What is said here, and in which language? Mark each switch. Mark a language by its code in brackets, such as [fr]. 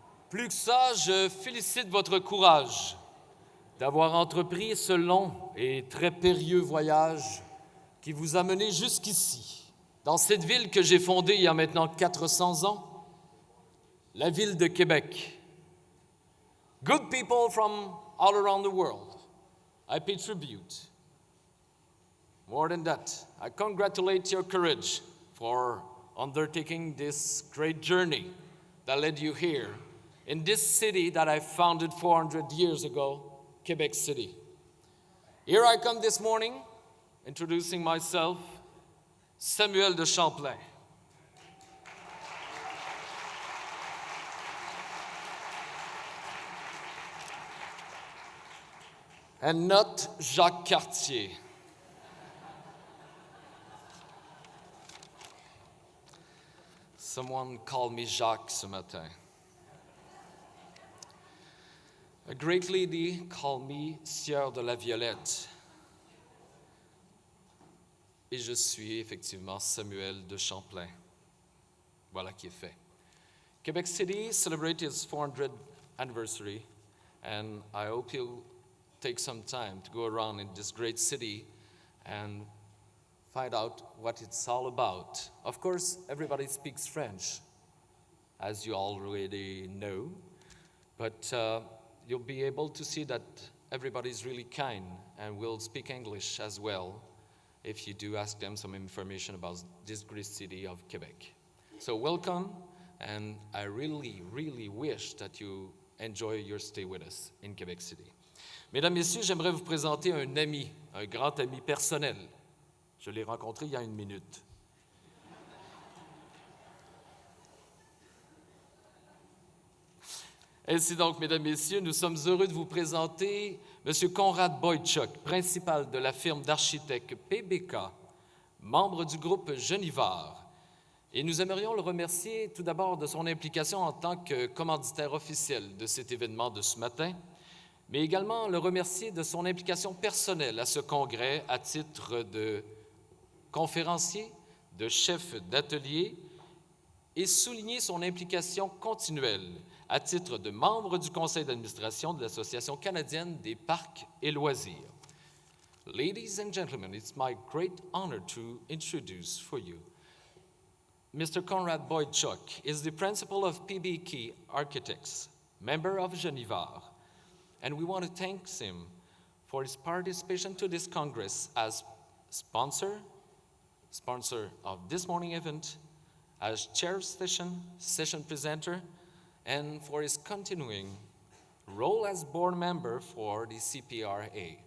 [fr] Plus que ça, je félicite votre courage d'avoir entrepris ce long et très périlleux voyage qui vous a mené jusqu'ici, dans cette ville que j'ai fondée il y a maintenant 400 ans, la ville de Québec. [en] Good people from all around the world, I pay tribute. More than that, I congratulate your courage for undertaking this great journey that led you here in this city that I founded 400 years ago, Quebec City. Here I come this morning, introducing myself, Samuel de Champlain. And not Jacques Cartier. Someone called me Jacques [fr] ce matin. [en] A great lady called me Sieur de la Violette. [fr] Et je suis effectivement Samuel de Champlain. Voilà qui est fait. [en] Quebec City celebrated its 400th anniversary, and I hope you'll take some time to go around in this great city and find out what it's all about. Of course, everybody speaks French, as you already know, but you'll be able to see that everybody's really kind and will speak English as well if you do ask them some information about this great city of Quebec. So welcome, and I really, really wish that you enjoy your stay with us in Quebec City. [fr] Mesdames, Messieurs, j'aimerais vous présenter un ami, un grand ami personnel. Je l'ai rencontré il y a 1 minute. Ainsi donc, mesdames, messieurs, nous sommes heureux de vous présenter M. Conrad Boychuk, principal de la firme d'architectes PBK, membre du groupe Genivard. Et nous aimerions le remercier tout d'abord de son implication en tant que commanditaire officiel de cet événement de ce matin, mais également le remercier de son implication personnelle à ce congrès à titre de conférencier, de chef d'atelier, et souligner son implication continuelle à titre de membre du conseil d'administration de l'Association canadienne des parcs et loisirs. [en] Ladies and gentlemen, it's my great honor to introduce for you Mr. Conrad Boychuk is the principal of PBK Architects, member of Genivard, and we want to thank him for his participation to this Congress as sponsor of this morning event, as chair of session presenter, and for his continuing role as board member for the CPRA.